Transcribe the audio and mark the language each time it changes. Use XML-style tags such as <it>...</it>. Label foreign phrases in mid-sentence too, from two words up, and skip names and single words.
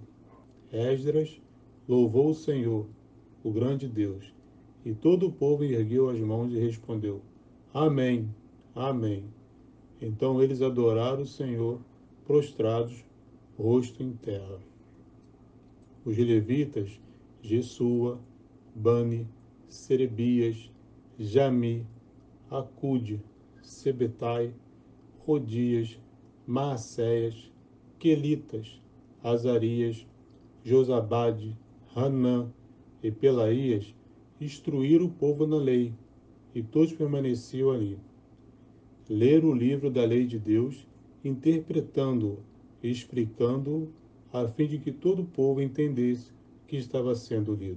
<pt>Esdras louvou o Senhor, o grande Deus, e todo o povo ergueu as mãos e respondeu: Amém, Amém. Então eles adoraram o Senhor, prostrados, rosto em terra. Os levitas, Jesua, Bani, Serebias, Jami, Acude, Sebetai, Rodias, Maacéias, Quelitas, Azarias, Josabade, Hanã e Pelaías instruíram o povo na lei, e todos permaneciam ali. Leram o livro da lei de Deus, interpretando-o e explicando-o, a fim de que todo o povo entendesse o que estava sendo lido.</pt>